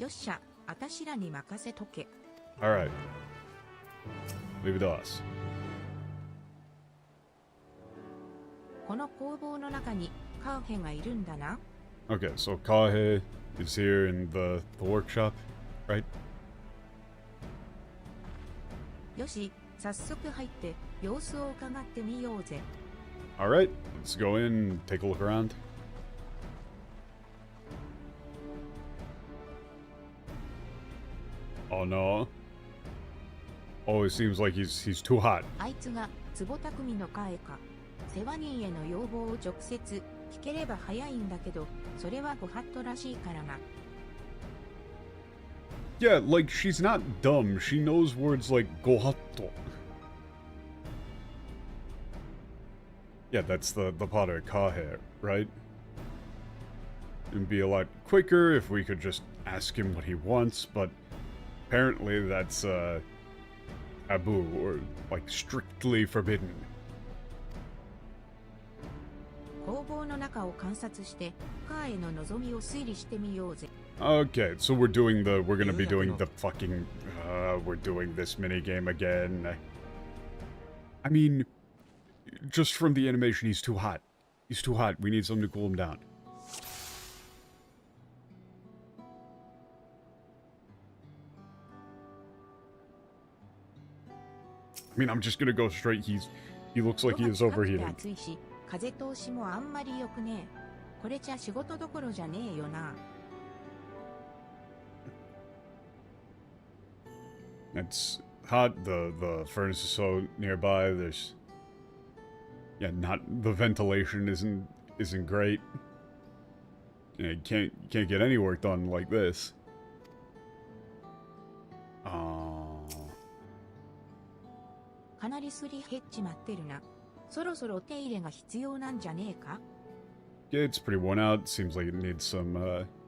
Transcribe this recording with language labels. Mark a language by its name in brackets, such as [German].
[Japanese] よっしゃ、あたしらに任せとけ。 [English] Alright. Leave it to us. [Japanese] この工房の中にカーヘがいるんだな。 [English] Okay, so Kahe is here in the workshop, right? [Japanese] よし、早速入って様子を伺ってみようぜ。 [English] Alright, let's go in and take a look around. Oh no. Oh, it seems like he's too hot. [Japanese] あいつが壺匠のカーヘか。世話人への要望を直接聞ければ早いんだけど、それはご法度らしいからな。 [English] Yeah, like, she's not dumb. She knows words like gohatto. Yeah, that's the potter, Kahe, right? It'd be a lot quicker if we could just ask him what he wants, but apparently that's, taboo, or, like, strictly forbidden. [Japanese] 工房の中を観察してカーへの望みを推理してみようぜ。 [English] Okay, so we're gonna be doing the fucking, we're doing this minigame again. I mean, just from the animation, he's too hot. He's too hot. We need something to cool him down. I mean, I'm just gonna go straight. He looks like he is overheating. [Japanese] 暑いし、風通しもあんまり良くねえ。これじゃ仕事どころじゃねえよな。 [English] It's hot. The furnace is so nearby. There's, yeah, not the ventilation isn't great. You can't get any work done like this. Oh. [Japanese] かなりすり減っちまってるな。そろそろ手入れが必要なんじゃねえか。 [English] Yeah, it's pretty worn out. Seems like it needs some